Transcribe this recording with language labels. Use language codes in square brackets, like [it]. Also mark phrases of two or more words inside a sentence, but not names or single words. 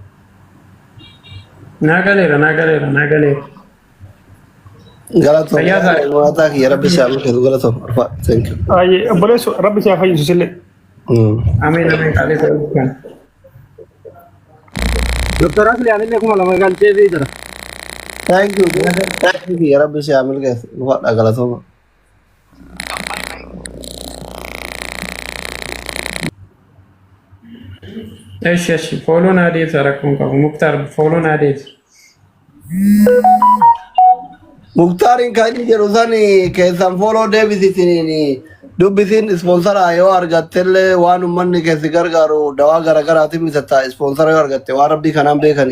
[om] Naa galeera. Galatoom. Fayyaa Mooyataa kiyya rabbi isaa milkeessu galatoom. [en] Thank you. [om] Ayyee obboleessu rabbi isaa fayyisu sillee. Ameen qaalee ta'uu kan. Doktor Asli anillee kuma lama galchee fi jira. [en] Thank you. [om] Kiyya rabbi isaa milkeessu galatooma. Eshi fooloo naa deebisa rakkoon qabu. Muktaar fooloo naa deebisa. Muktaarin kan inni jedhu san keessan fooloo deebisitiniin dubbisiin ispoonsara yoo argattellee waan uummanni keessi gargaaru dawaa garaagaraatiin bitatta ispoonsara yoo argatte waan rabbii kanaan beekanii.